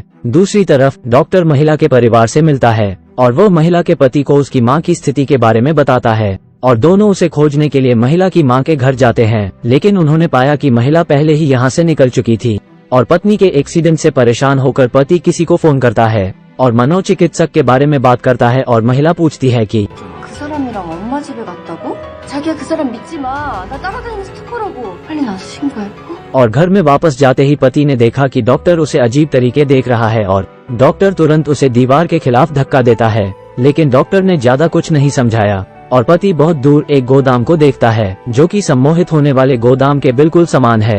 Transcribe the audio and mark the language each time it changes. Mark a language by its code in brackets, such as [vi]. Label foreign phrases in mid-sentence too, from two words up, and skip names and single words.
[hi] दूसरी तरफ डॉक्टर महिला के परिवार से मिलता है और वो महिला के पति को उसकी माँ की स्थिति के बारे में बताता है और दोनों उसे खोजने के लिए महिला की माँ के घर जाते हैं, लेकिन उन्होंने पाया कि महिला पहले ही यहाँ से निकल चुकी थी। और पत्नी के एक्सीडेंट से परेशान होकर पति किसी को फोन करता है और मनोचिकित्सक के बारे में बात करता है और महिला पूछती है कि [ko] 그 사람이랑 엄마 집에 갔다고? 자기야 그 사람 믿지 마. 나 따라다니는 스토커라고. 빨리 나서 신고해. [hi] और घर में वापस जाते ही पति ने देखा कि डॉक्टर उसे अजीब तरीके देख रहा है और डॉक्टर तुरंत उसे दीवार के खिलाफ धक्का देता है, लेकिन डॉक्टर ने ज्यादा कुछ नहीं समझाया और पति बहुत दूर एक गोदाम को देखता है जो कि सम्मोहित होने वाले गोदाम के बिल्कुल समान है।